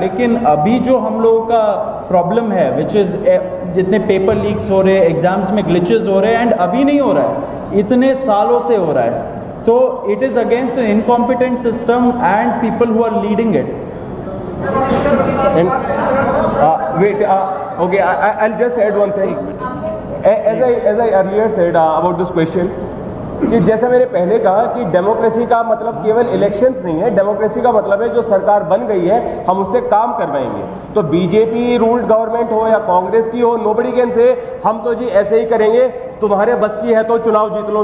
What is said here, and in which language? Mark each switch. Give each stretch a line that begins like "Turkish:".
Hindi: लेकिन अभी जो हम लोगों का प्रॉब्लम है, विच इज़ जितने पेपर लीक्स हो रहे हैं, एग्जाम्स में ग्लिचेस हो रहे हैं, एंड अभी नहीं हो रहा है, इतने सालों से हो रहा है, तो
English: It is against an incompetent system and people who are leading it. Okay, I'll just add one thing. As I earlier said about this question,
Hindi: कि जैसा मैंने पहले कहा कि डेमोक्रेसी का मतलब केवल इलेक्शंस नहीं है। डेमोक्रेसी का मतलब है जो सरकार बन गई है हम उससे काम करवाएंगे। तो बीजेपी रूल्ड गवर्नमेंट हो या कांग्रेस की हो,
English: nobody can say
Hindi: हम तो जी ऐसे ही करेंगे, तुम्हारे बस की है तो चुनाव जीत लो।